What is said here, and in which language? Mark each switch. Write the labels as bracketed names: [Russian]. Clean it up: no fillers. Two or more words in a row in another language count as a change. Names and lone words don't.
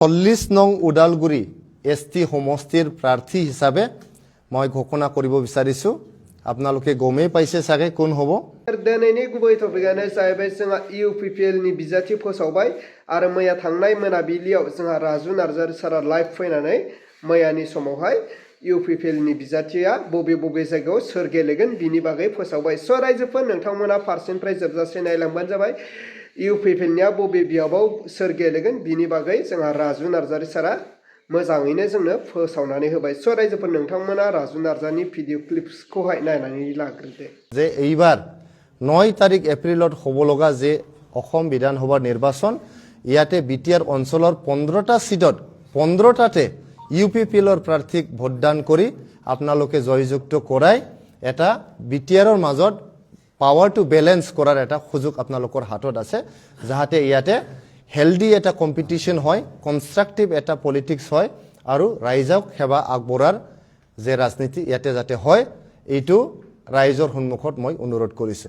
[Assamese] 40 নং ওদালগুৰি এছটি সমষ্টিৰ প্ৰাৰ্থী হিচাপে মই ঘোষণা কৰিব বিচাৰিছো। আপোনালোকে গমেই পাইছে চাগে কোন হ'ব। [Bodo] दिनैनि गुबै टपिकआनो जाहैबाय जोंहा UPPL नि बिजाथि फोसावबाय आरो मैया थांनाय मोनाबिलियाव जोंहा राजु नार्जारि सारा लाइभ फैनानै मैयानि समावहाय UPPL नि बिजाथिया बबे बबे जायगायाव सोर गेलेगोन बिनि बागै फोसावबाय। स' रायजोफोर नोंथांमोना फारसेनिफ्राय जोबजासे नायलांबानो जाबाय। UPPL निया बबे बियाबाव सोर गेलेगोन बिनि बागै जोंहा राजु नार्जारि सारा मोजाङैनो जोंनो फोसावनानै होबाय। स' रायजोफोर नोंथांमोना राजु नार्जारिनि [English] video clipsखौहाय [Bodo] नायनानै लाग्रोदो। [Assamese] যে এইবাৰ 9 তাৰিখ এপ্ৰিলত হ'ব লগা যে অসম বিধানসভা নিৰ্বাচন, ইয়াতে বিটিআৰ অঞ্চলৰ 15টা সিটত 15টাতে UPPLৰ প্ৰাৰ্থীক ভোটদান কৰি আপোনালোকে জয়যুক্ত কৰাই এটা বিটিআৰৰ মাজত [English] power to balance [Assamese] কৰাৰ এটা সুযোগ আপোনালোকৰ হাতত আছে, যাহাতে ইয়াতে হেলদি এটা কম্পিটিশ্যন হয়, কনষ্ট্ৰাকটিভ এটা পলিটিক্স হয় আৰু ৰাইজক সেৱা আগবঢ়াৰ যে ৰাজনীতি ইয়াতে যাতে হয়, এইটো ৰাইজৰ সন্মুখত মই অনুৰোধ কৰিছোঁ।